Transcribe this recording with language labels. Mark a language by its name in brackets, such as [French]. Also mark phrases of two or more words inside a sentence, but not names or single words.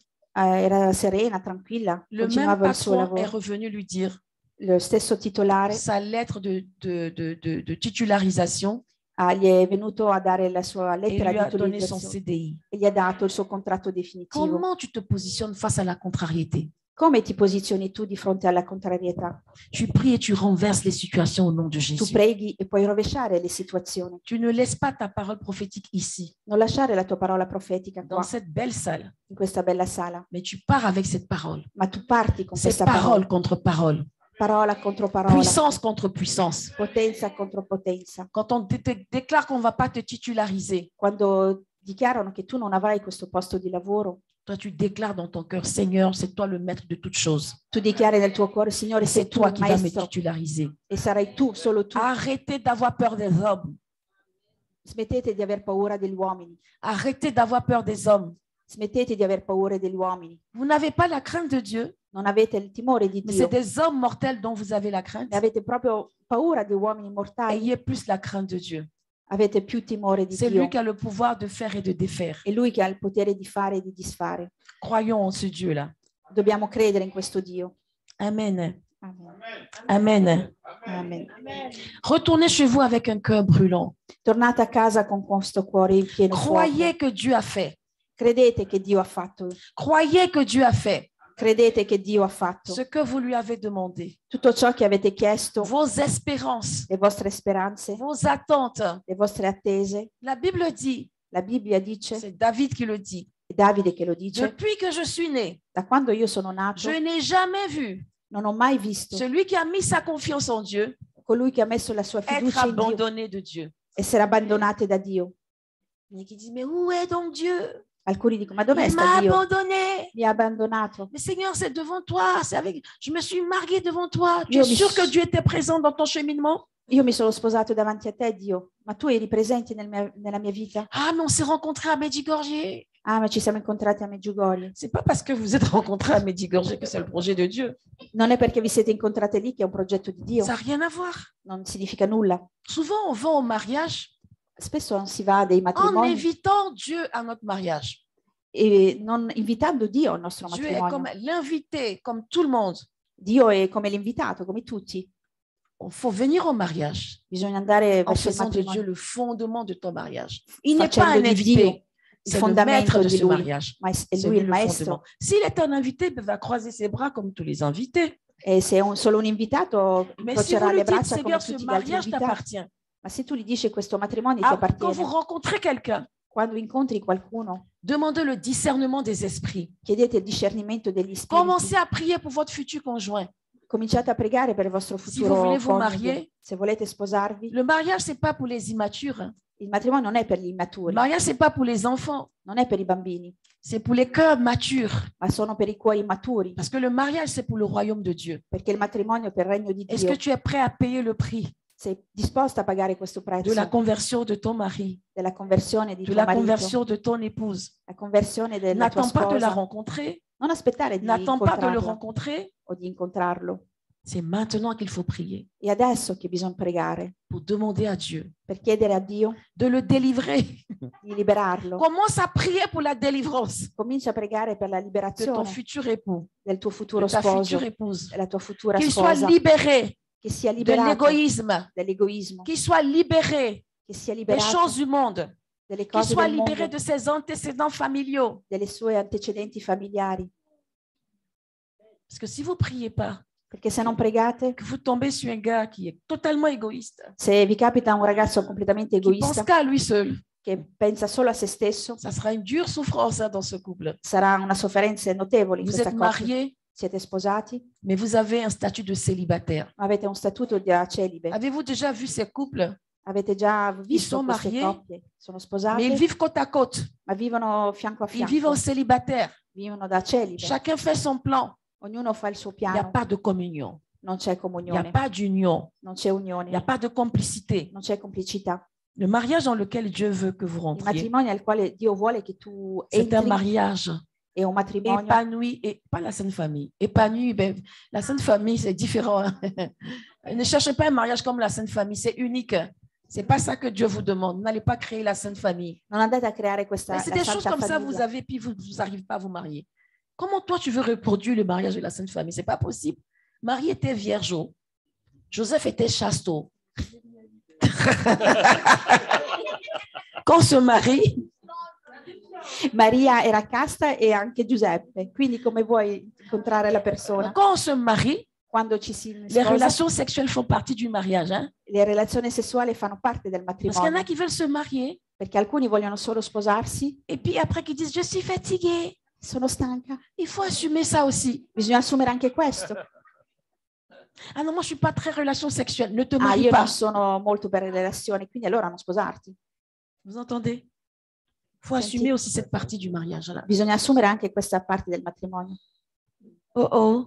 [Italian] Era serena, tranquilla, [French] Le même [Italian] continuava il suo [French] patron est [Italian] lavoro. [French] revenu lui dire [Italian] Lo stesso titolare [French] sa lettre de titularisation [Italian] gli è venuto a dare la sua [French] et [Italian] lettera [French] lui a [Italian] di [French] donné son [Italian] autorizzazione [French] CDI. [Italian] e gli ha dato il suo contratto definitivo. [French] Comment tu te positionnes face à la contrariété? [Italian] Come ti posizioni tu di fronte alla contrarietà? [French] Tu pries et tu renverses les situations au nom de [Italian] Tu [French] Jésus. [Italian] preghi e puoi rovesciare le situazioni. [French] Tu ne laisses pas ta parole prophétique ici, [Italian] Non lasciare la tua parola profetica [French] dans [Italian] qua, [French] cette belle salle, [Italian] in questa bella sala, [French] mais tu pars avec cette parole. [Italian] ma tu parti con [French] C'est [Italian] questa [French] parole [Italian] parola, [French] contre parole, [Italian] parola contro parola, [French] puissance contre puissance. [Italian] potenza contro potenza. [French] Quand on te déclare qu'on ne va pas te titulariser, [Italian] Quando dichiarano che tu non avrai questo posto di lavoro, [French] Toi, tu déclares dans ton cœur, Seigneur, c'est toi le maître de toutes choses. [Italian] Tu dichiari nel tuo cuore, Signore, [French] Et [Italian] sei [French] c'est [Italian] tu [French] toi [Italian] il [French] qui vas me [Italian] maestro [French] titulariser. [Italian] e sarai tu, solo tu. [French] Arrêtez d'avoir peur des hommes. [Italian] Smettete di aver paura degli uomini. [French] Arrêtez d'avoir peur des hommes. [Italian] Smettete di aver paura degli uomini. [French] Vous n'avez pas la crainte de Dieu, [Italian] Non avete il timore di [French] mais [Italian] Dio, [French] c'est des hommes mortels dont vous avez la crainte. [Italian] ne avete proprio paura di uomini mortali. [French] Ayez plus la crainte de Dieu. [Italian] Avete più timore di [French] C'est [Italian] Dio. [French] lui qui a le pouvoir de faire et de défaire. [Italian] È Lui che ha il potere di fare e di disfare. [French] Croyons en ce Dieu-là. [Italian] Dobbiamo credere in questo Dio. [French] Amen. [Italian] Amen. [French] Amen. [Italian] Amen. [French] Retournez chez vous avec un cœur brûlant. [Italian] Tornate a casa con questo cuore pieno di [French] Croyez [Italian] fuoco. [French] que Dieu a fait. [Italian] Credete che Dio ha fatto. [French] Croyez que Dieu a fait [Italian] Credete che Dio ha fatto. [French] ce que vous lui avez demandé. [Italian] Tutto ciò che avete chiesto, [French] Vos espérances, [Italian] le vostre speranze, [French] vos attentes. [Italian] le vostre attese. [French] La Bible dit, [Italian] La Bibbia dice, [French] c'est David qui le dit, [Italian] è Davide che lo dice, [French] depuis que je suis né, [Italian] da quando io sono nato [French] je n'ai jamais vu [Italian] non ho mai visto [French] celui qui a mis sa confiance en Dieu [Italian] colui che ha messo la sua [French] être [Italian] fiducia in Dio [French] abandonné de Dieu. [Italian] essere abbandonato da Dio. [French] Et qui dit, mais où est donc Dieu? [Italian] Alcuni dicono, ma dov'è [French] Il [Italian] sta [French] m'a [Italian] Dio? [French] abandonné. [Italian] Mi ha abbandonato. [French] Mais Seigneur, c'est devant toi. C'est avec. Je me suis mariée devant toi. Tu [Italian] Io [French] es [Italian] mi [French] sûr s- que Dieu était présent dans ton cheminement? [Italian] Io mi sono sposato davanti a te, Dio, ma tu eri presente nella mia vita? [French] Ah, mais on s'est rencontrés à Medjugorje. [Italian] Ah, ma ci siamo incontrati a Medjugorje. [French] C'est pas parce que vous êtes rencontrés à Medjugorje que c'est le projet de Dieu. [Italian] Non è perché vi siete incontrate lì che è un progetto di Dio, [French] Ça n'a rien à voir. [Italian] non significa nulla. [French] Souvent, on va au mariage [Italian] Spesso non si va a dei [French] en [Italian] matrimoni [French] invitant Dieu à notre mariage. [Italian] e non invitando Dio al nostro [French] Dieu est comme [Italian] matrimonio. [French] l'invité, comme tout le monde. [Italian] Dio è come l'invitato, come tutti. [French] Il faut venir au mariage [Italian] Bisogna andare [French] en [Italian] verso il [French] faisant de Dieu [Italian] matrimonio, [French] le fondement de ton mariage. Il n'est pas [Italian] facendo [French] un [Italian] di Dio [French] invité, [Italian] il [French] c'est le maître [Italian] fondamento [French] de [Italian] di [French] ce [Italian] lui, [French] mariage. [Italian] ma è [French] C'est [Italian] lui [French] lui [Italian] il [French] le [Italian] maestro. [French] fondement. S'il est un invité, il va croiser ses bras comme tous les invités. [Italian] E se è solo un invitato, [French] Mais si vous [Italian] incrocerà le [French] le dites, [Italian] braccia come [French] Seigneur, ce [Italian] tutti gli altri [French] mariage [Italian] invitati. [French] t'appartient. [Italian] Ma se tu gli dici questo matrimonio ti [French] Ah, quand vous [Italian] appartiene, [French] rencontrez quelqu'un, [Italian] quando incontri qualcuno, [French] demandez le discernement des esprits. [Italian] chiedete il discernimento degli spiriti. [French] Commencez à prier pour votre futur conjoint. [Italian] Cominciate a pregare per il vostro [French] Si vous [Italian] futuro [French] voulez vous [Italian] coniuge. [French] marier, [Italian] Se volete sposarvi, [French] le mariage, ce n'est pas pour les immatures. Hein. [Italian] il matrimonio non è per gli [French] Le [Italian] immaturi, [French] mariage, ce n'est pas pour les enfants. [Italian] non è per i bambini, [French] C'est pour les cœurs matures. [Italian] ma sono per i cuori maturi, [French] Parce que le mariage, c'est pour le royaume de Dieu. [Italian] perché il matrimonio è per il regno di [French] Est-ce [Italian] Dio. [French] que tu es prêt à payer le prix [Italian] Sei disposta a pagare questo [French] de la [Italian] prezzo [French] conversion de ton mari, [Italian] della conversione di [French] de [Italian] tuo [French] la [Italian] marito, [French] conversion de ton épouse? [Italian] la conversione della tua [French] N'attends pas de la [Italian] sposa? [French] rencontrer. [Italian] Non aspettare di [French] N'attends pas de le [Italian] incontrarlo [French] rencontrer. [Italian] o di incontrarlo. [French] C'est maintenant qu'il faut prier [Italian] È adesso che bisogna pregare [French] pour demander à Dieu [Italian] per chiedere a Dio [French] de le délivrer. [Italian] di liberarlo. [French] Commence à prier pour la délivrance [Italian] Comincia a pregare per la [French] de ton [Italian] liberazione [French] futur époux, [Italian] del tuo futuro [French] de ta [Italian] sposo, [French] future épouse. [Italian] della tua futura [French] Qu'il soit [Italian] sposa, [French] libéré [Italian] che sia [French] de [Italian] liberato [French] l'égoïsme, [Italian] dall'egoismo, [French] qu'il soit libéré [Italian] che sia [French] des [Italian] liberato [French] choses du monde, [Italian] delle [French] qu'il [Italian] cose [French] soit [Italian] del mondo, [French] libéré de ses antécédents familiaux. [Italian] delle sue antecedenti familiari. [French] Parce que si vous ne priez pas, [Italian] Perché se non pregate, [French] que vous tombez sur un gars qui est totalement égoïste, [Italian] se vi capita un ragazzo completamente [French] qui pense [Italian] egoista, [French] qu'à lui seul, [Italian] che pensa solo a se stesso, [French] ça sera une dure souffrance hein, dans ce couple. [Italian] sarà una sofferenza notevole in [French] Vous [Italian] questa [French] êtes [Italian] coppia. [French] mariés, [Italian] Siete sposati, [French] mais vous avez un statut de célibataire. [Italian] ma avete un statuto da celibe. [French] Avez-vous déjà vu ces couples? [Italian] Avete già visto sono queste [French] mariés, [Italian] coppie? Sono sposate, [French] Mais ils vivent côte à côte. [Italian] ma vivono fianco a [French] Ils [Italian] fianco. [French] vivent en célibataire. [Italian] Vivono da celibe. [French] Chacun fait son plan. [Italian] Ognuno fa il suo [French] Il n'y a [Italian] piano. [French] pas de communion. [Italian] Non c'è [French] Il n'y a [Italian] comunione, [French] pas d'union. [Italian] non c'è [French] Il n'y a [Italian] unione, [French] pas de complicité. [Italian] non c'è complicità. [French] Le mariage dans lequel Dieu veut que vous [Italian] Il [French] rentriez, [Italian] matrimonio al quale Dio vuole che tu [French] c'est un [Italian] entri [French] mariage [Italian] è un matrimonio [French] épanoui, et pas la Sainte Famille. Épanoui, ben, la Sainte Famille, c'est différent. Hein. Ne cherchez pas un mariage comme la Sainte Famille, c'est unique. C'est pas ça que Dieu vous demande. N'allez pas créer la Sainte Famille. [Italian] non andate a creare questa [French] Mais c'est [Italian] la [French] des choses [Italian] santa [French] comme ça, vous [Italian] famiglia. [French] avez, puis vous n'arrivez pas à vous marier. Comment toi, tu veux reproduire le mariage de la Sainte Famille? C'est pas possible. Marie était vierge. Joseph était chasteau. Quand on se marie, [Italian] Maria era casta e anche Giuseppe, quindi come vuoi incontrare la persona? [French] quand on se marie, [Italian] Quando ci si [French] les [Italian] sposa, [French] relations sexuelles font partie du mariage. Hein? [Italian] le relazioni sessuali fanno parte del [French] Parce qu'il y en [Italian] matrimonio, [French] a qui veulent se marier [Italian] perché alcuni vogliono solo sposarsi, [French] et puis après qui disent je suis fatiguée. [Italian] sono stanca. [French] Il faut assumer ça aussi. [Italian] Bisogna assumere anche questo. [French] Ah non, moi je suis pas très relation sexuelle. Ne te [Italian] Ah, [French] marie [Italian] io non [French] pas. [Italian] sono molto per le relazioni, quindi allora non sposarti. [French] Vous entendez? faut assumer aussi cette partie du mariage là. [Italian] Bisogna assumere anche questa parte del matrimonio. Oh oh,